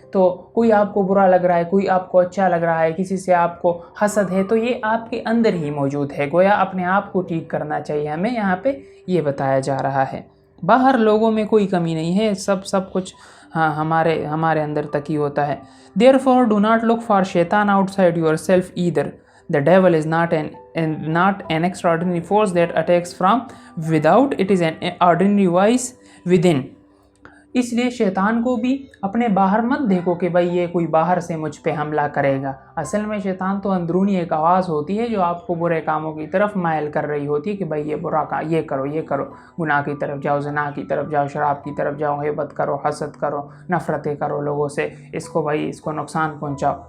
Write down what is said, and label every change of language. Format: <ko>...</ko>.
<hi>तो कोई आपको बुरा लग रहा है, कोई आपको अच्छा लग रहा है, किसी से आपको हसद है, तो ये आपके अंदर ही मौजूद है। गोया अपने आप को ठीक करना चाहिए हमें, यहाँ पे ये बताया जा रहा है। बाहर लोगों में कोई कमी नहीं है, सब कुछ हाँ हमारे अंदर तक ही होता है।</hi> <en>Therefore do not look for शैतान outside yourself either. The devil is not an extraordinary force that attacks from without. It is an ordinary voice within.</en> <hi>इसलिए शैतान को भी अपने बाहर मत देखो कि भाई ये कोई बाहर से मुझ पे हमला करेगा। असल में शैतान तो अंदरूनी एक आवाज़ होती है जो आपको बुरे कामों की तरफ मायल कर रही होती है कि भाई ये बुरा काम ये करो, गुनाह की तरफ जाओ, ज़िना की तरफ जाओ, शराब की तरफ जाओ, ग़ीबत करो, हसद करो, नफ़रतें करो लोगों से, इसको नुकसान पहुँचाओ।</hi>